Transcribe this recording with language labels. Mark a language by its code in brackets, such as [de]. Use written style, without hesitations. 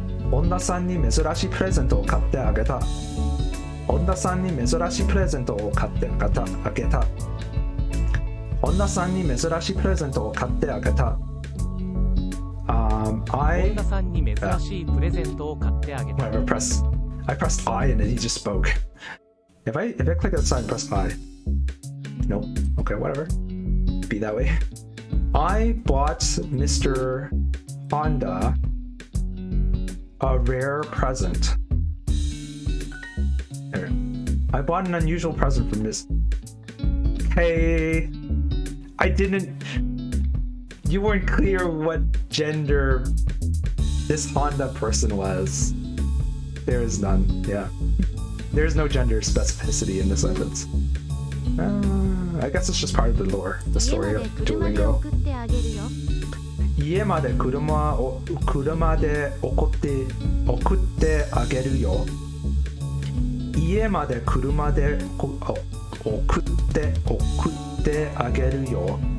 [ja] 本田さんに珍しいプレゼントを買ってあげた。本田さんに珍しいプレゼントを買ってあげた。本田さんに珍しいプレゼントを買ってあげた。本田さんに珍しいプレゼントを買ってあげた。 [en] Whatever, I pressed I and then he just spoke. If I click outside and press I. Nope. Okay, whatever. Be that way. I bought Mr. Honda a rare present. There. I bought an unusual present from Miss. Hey, I didn't. You weren't clear what gender this Honda person was. There is none. Yeah. There's no gender specificity in this sentence. I guess it's just part of the lore, the story of Duolingo. [ja] 家まで車で送ってあげるよ。家まで車で送ってあげるよ。